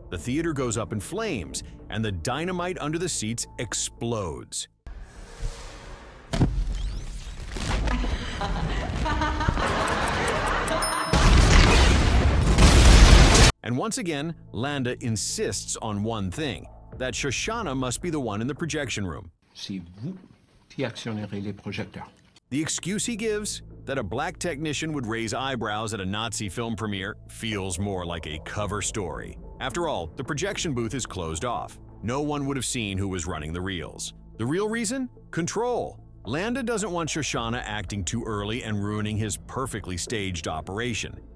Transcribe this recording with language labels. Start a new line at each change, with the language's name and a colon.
English: The theater goes up in flames, and the dynamite under the seats explodes. And once again, Landa insists on one thing, that Shosanna must be the one in the projection room.
French: C'est vous qui actionnerez les projecteurs.
English: The excuse he gives, that a black technician would raise eyebrows at a Nazi film premiere, feels more like a cover story. After all, the projection booth is closed off. No one would have seen who was running the reels. The real reason? Control. Landa doesn't want Shosanna acting too early and ruining his perfectly staged operation.